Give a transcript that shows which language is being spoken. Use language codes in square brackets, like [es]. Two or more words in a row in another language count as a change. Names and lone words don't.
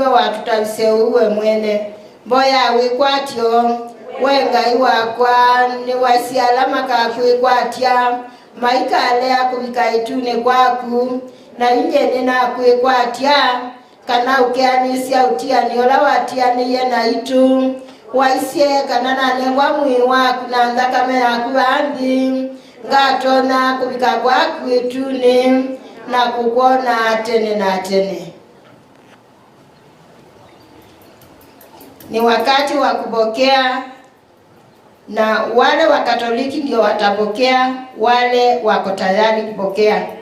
[kam] watutavise uwe mwene mboya wikwatio we ngai wakwa ni wasialama kakwikwatia maikale akuvika itune kwaku na injeni na kwikwatia kana ukeanisia utiani ola watianiye na itu waisie kana nanengwa mwi waku na thakame yaku vanthi ngatona kuvika kwaku itune na kukuona tene na tene. [sw] Ni wakati wa kupokea, na wale wa Katoliki ndio watapokea, wale wako tayari kupokea.